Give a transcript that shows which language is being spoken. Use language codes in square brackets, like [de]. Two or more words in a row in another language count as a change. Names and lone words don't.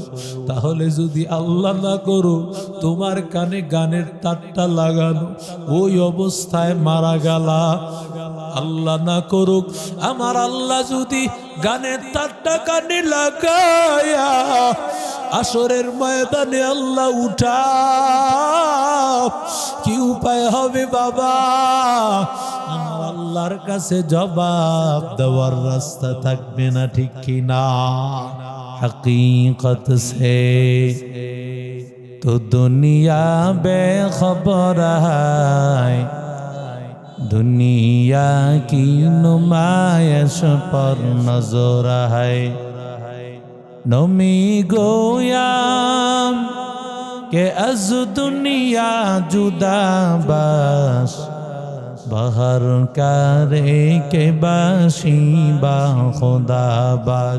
[bn] তাহলে যদি আল্লাহ না করো তোমার কানে গানের তারটা লাগানো, ওই অবস্থায় মারা গেলা, আল্লাহ না করুক আমার আল্লাহ যদি গানের তারটা কানে লাগায়া আসরের ময়দানে আল্লাহ উঠা, কি উপায় হবে বাবা? আমার আল্লাহর কাছে জবাব দেওয়ার রাস্তা থাকবে না, ঠিক কি না? [ur] حقیقت سے تو دنیا بے خبر ہے، دنیا کی نمائش پر نظر ہے. [fa] نمی گویم که از دنیا جدا باش، به هر کاری که باشی با خدا باش.